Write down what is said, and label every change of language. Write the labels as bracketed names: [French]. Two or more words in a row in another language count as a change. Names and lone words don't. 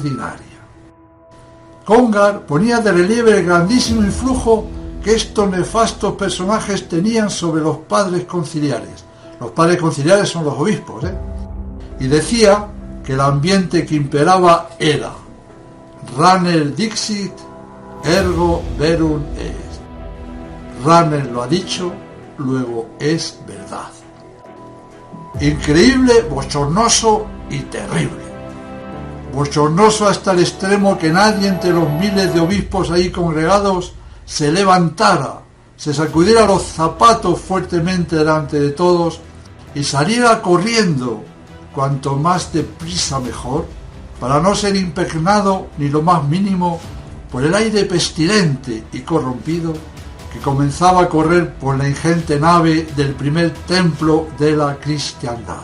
[Spanish] Congar ponía de relieve el grandísimo influjo que estos nefastos personajes tenían sobre los padres conciliares. Los padres conciliares son los obispos, Y decía que el ambiente que imperaba era [Latin] Raner dixit, ergo verum est. [Spanish] Raner lo ha dicho, luego es verdad. Increíble, bochornoso y terrible. Bochornoso hasta el extremo que nadie entre los miles de obispos ahí congregados se levantara, se sacudiera los zapatos fuertemente delante de todos y saliera corriendo, cuanto más deprisa mejor, para no ser impregnado ni lo más mínimo por el aire pestilente y corrompido que comenzaba a correr por la ingente nave del primer templo de la cristiandad.